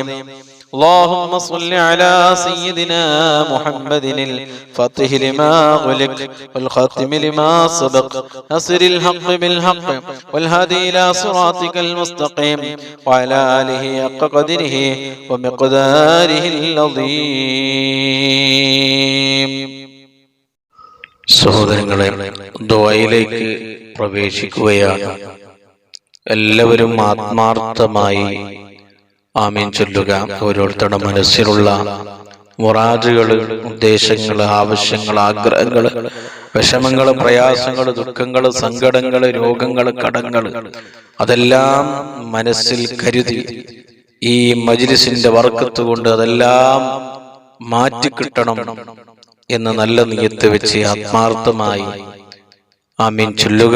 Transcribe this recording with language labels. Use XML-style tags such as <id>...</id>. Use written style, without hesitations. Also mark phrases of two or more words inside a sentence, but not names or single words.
<ar>اللهم صل على سيدنا محمد الفاتح لما غلق والخاتم لما سبق ناصر الحق بالحق والهادي إلى صراطك المستقيم وعلى آله حق قدره ومقداره العظيم.</ar> <ml>സഹോദരങ്ങളെ, ദുആയിലേക്ക് പ്രവേശിക്കുകയാണ്. എല്ലാവരും ആത്മാർത്ഥമായി ആമീൻ ചൊല്ലുക. ഓരോരുത്തരുടെ മനസ്സിലുള്ള മുറാദുകള്, ഉദ്ദേശങ്ങള്, ആവശ്യങ്ങള്, ആഗ്രഹങ്ങള്, വിഷമങ്ങള്, പ്രയാസങ്ങള്, ദുഃഖങ്ങള്, സങ്കടങ്ങള്, രോഗങ്ങള്, കടങ്ങള് അതെല്ലാം മനസ്സിൽ കരുതി ഈ മജ്ലിസിന്റെ ബർക്കത്ത് കൊണ്ട് അതെല്ലാം മാറ്റിക്കിട്ടണം എന്ന് നല്ല നിയത്ത് വെച്ച് ആത്മാർത്ഥമായി ആമീൻ ചൊല്ലുക.</ml>